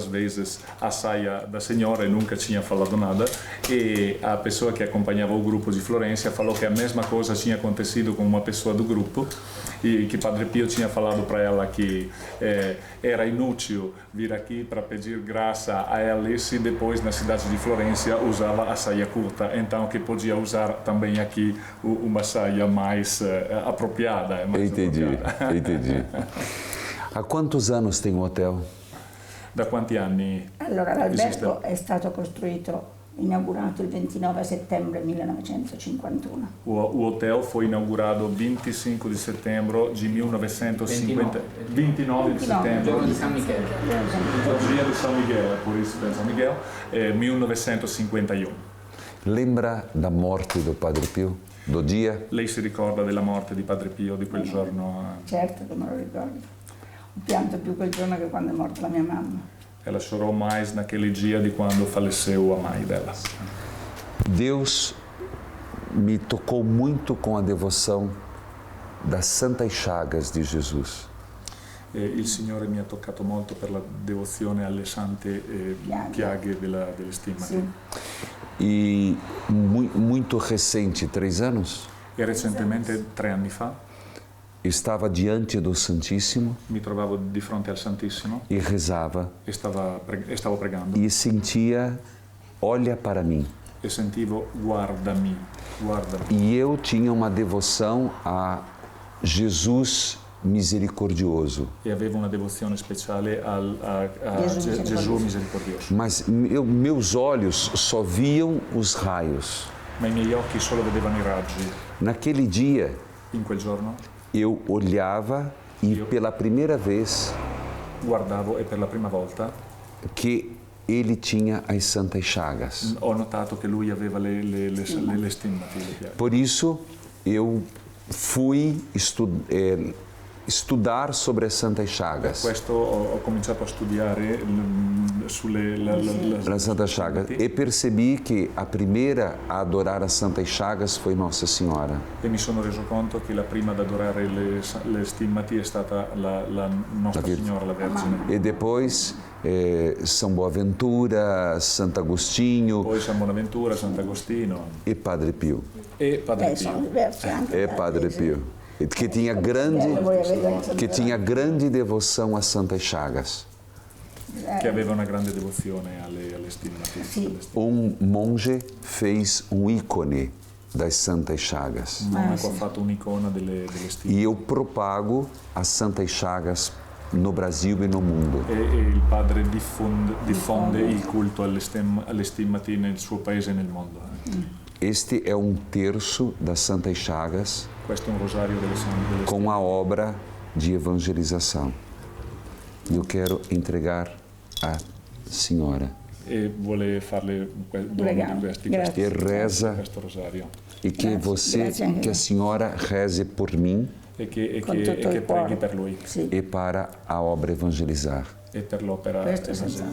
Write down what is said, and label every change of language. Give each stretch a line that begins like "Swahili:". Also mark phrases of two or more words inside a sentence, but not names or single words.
Portuguese: vezes a saia da senhora e nunca tinha falado nada, e a pessoa que acompanhava o grupo de Florença falou que a mesma coisa tinha acontecido com uma pessoa do grupo e que Padre Pio tinha falado para ela que era inútil vir aqui para pedir graça a ela se depois na cidade de Florença usava a saia curta, então que podia usar também aqui uma saia mais apropriada. Entendi. Há quantos anos tem o hotel?
Italian: Da quanti anni? Allora, l'albergo è stato costruito, inaugurato il 29 settembre 1951.
Portuguese: O hotel foi inaugurado 25 de setembro de 1950. 29 de setembro.
Italian: Giorno di San Michele.
Portuguese: Il dia di San Miguel, por isso de San Miguel, 1951. Lembra da morte do Padre Pio? Do dia?
Italian: Lei si ricorda della morte di Padre Pio, di quel giorno? Certo che me lo ricordo. Ho pianto più quel giorno che quando è morta la mia mamma.
Portuguese: Ela chorou mais naquele dia de quando faleceu a mãe dela. Deus me tocou muito com a devoção das Santas Chagas de Jesus.
Italian: Il Signore mi ha toccato molto per la devozione alle sante piaghe delle stigmate. Sì.
Portuguese: E muito recente, 3 anos,
Italian: E recentemente, 3 anni fa,
Portuguese: estava diante do Santíssimo
Italian: mi trovavo di fronte al Santissimo
Portuguese: e rezava
Italian: e stavo pregando
Portuguese: e sentia: olha para mim.
Italian: e sentivo: guardami.
Portuguese: E eu tinha uma devoção a Jesus misericordioso.
Italian: E avevo una devozione speciale a Gesù misericordioso.
Portuguese: Mas meus olhos só viam os raios.
Italian: Ma i miei occhi solo vedevano i raggi.
Portuguese: Naquele dia,
Italian: In quel giorno
Portuguese: eu olhava e pela primeira vez
Italian: guardavo e per la prima volta
Portuguese: que ele tinha as Santas Chagas.
Italian: ho notato che lui aveva le stimmati, le piaghe.
Portuguese: Por isso, eu fui estudar sobre as Santas Chagas.
Italian: Questo ho cominciato a studiare La Santa Chagas.
Portuguese: E percebi che a primeira a adorar a Santa Chagas foi Nossa Senhora.
Italian: E mi sono reso conto che la prima ad adorare le stimmati è stata la Nostra Signora, la Vergine.
Portuguese: E depois São Boaventura, Santo Agostinho.
Italian: Poi San Bonaventura, Sant'Agostino.
Portuguese: E Padre Pio. E Padre
Italian: Sono Pio. diversi anche.
Portuguese: E Padre Pio. Che tinha grande devoção a Santa Chagas.
Italian: Che aveva una grande devozione alle stimmati. Sì.
Portuguese: Monge fez ícone das Santas Chagas.
Italian: Un monaco ha fatto un'icona delle stimmati.
Portuguese: E eu propago as Santas Chagas no Brasil e no mundo.
Italian: E il padre diffonde il culto alle stimmati nel suo paese e nel mondo.
Portuguese: Este é terço das Santas Chagas
Italian: Questo è un rosario delle stimmati.
Portuguese: com a obra de evangelização. Eu quero entregar à Senhora.
Italian: E vuole farle Preghiamo. questi Grazie.
Portuguese: E reza
Italian: questo rosario.
Portuguese: e que
Italian: Grazie.
Portuguese: que a Senhora reze por mim
Italian: E che Con tutto il preghi cuore. per lui Sì.
Portuguese: e para a obra evangelizar.
Italian: e per l'opera Questo evangelica.